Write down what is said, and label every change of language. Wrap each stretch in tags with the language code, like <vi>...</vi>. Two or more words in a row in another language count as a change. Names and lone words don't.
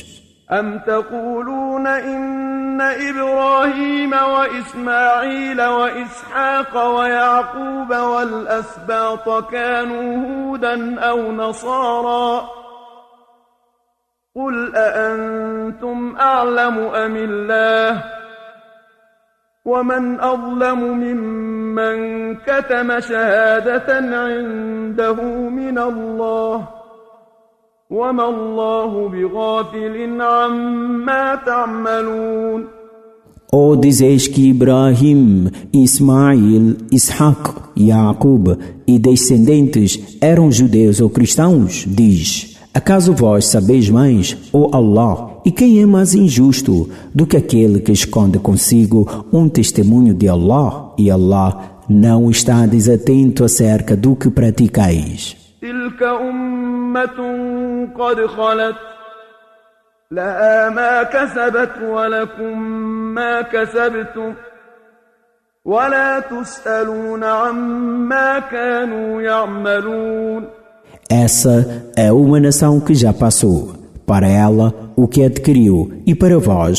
<ar>أم تقولون إن إبراهيم وإسماعيل وإسحاق ويعقوب والأسباط كانوا هودا أو نصارى قل أأنتم أعلم أم الله ومن أظلم ممن كتم شهادة عنده من الله وما الله بغافل عما تعملون.</ar> <pt>Ou dizeis que Ibrahim, Ismail, Ishaq, Yaqub e descendentes eram judeus ou cristãos? Diz, acaso vós sabeis mais, ó Allah? E quem é mais injusto do que aquele que esconde consigo um testemunho de Allah? E Allah não está desatento acerca do que praticais.</pt> <ar>تلك أمة قد خلت لها ما كسبت ولكم ما كسبتم ولا تسألون عما كانوا يعملون.</ar> <pt>Essa é uma nação que já passou. Para ela, o que adquiriu, e para vós,</pt>